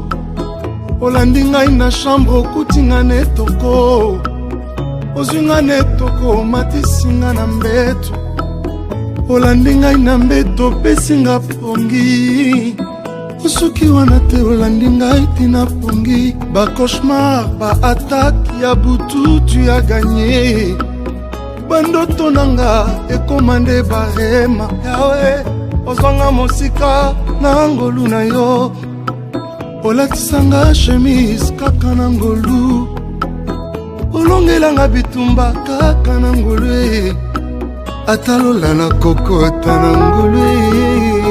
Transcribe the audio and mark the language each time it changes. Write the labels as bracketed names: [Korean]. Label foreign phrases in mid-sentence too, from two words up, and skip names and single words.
[Lingala] olandi ngai na chambre okuti nga na etoko ozwi nga na etoko omatisi nga na mbeto olandi ngai na mbeto opesi nga pongi soki wana te olandi ngai tina pongi ba cauchemar ba attaque ya butu [French] tu as gagné [Lingala] bandoto nanga ekoma nde barema yawe ozwanga mosika na ngolu na yo olatisanga chemise kaka na ngolu olongelanga bitumba kaka na ngolu atalola na kokota na ngolu